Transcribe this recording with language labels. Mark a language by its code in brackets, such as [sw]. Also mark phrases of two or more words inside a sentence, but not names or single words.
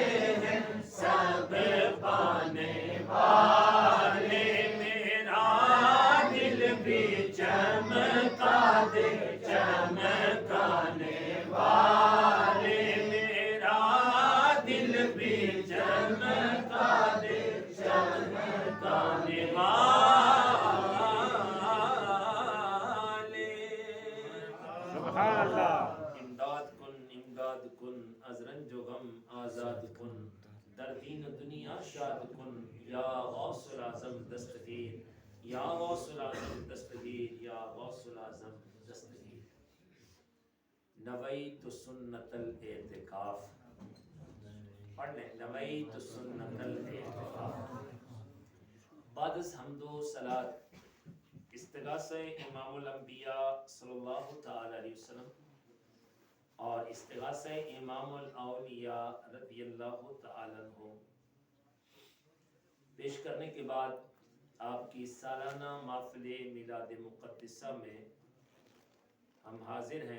[ur] ہیں سب پانے والے، میرا دل بھی چمکا دے چمکانے والے، میرا دل بھی چمکا دے چمکانے والے۔ [ar] سبحان اللہ۔ [fa] امداد کن از رنج و غم آزاد کن، در دین و دنیا شاد کن، یا غوث العظم دستگیر، یا غوث العظم دستگیر، یا غوث العظم دستگیر۔ [ar] نویت سنت الاعتکاف، [ur] پڑھ لیں، [ar] نویت سنت الاعتکاف۔ [ur] بعد از حمد و صلاۃ استغاثہ امام الانبیاء [ar] صلی اللہ تعالی علیہ وسلم [ur] اور استغاثہ امام الاولیاء [ar] رضی اللہ تعالی عنہ [ur] پیش کرنے کے بعد آپ کی سالانہ محفل میلاد مقدسہ میں ہم حاضر ہیں۔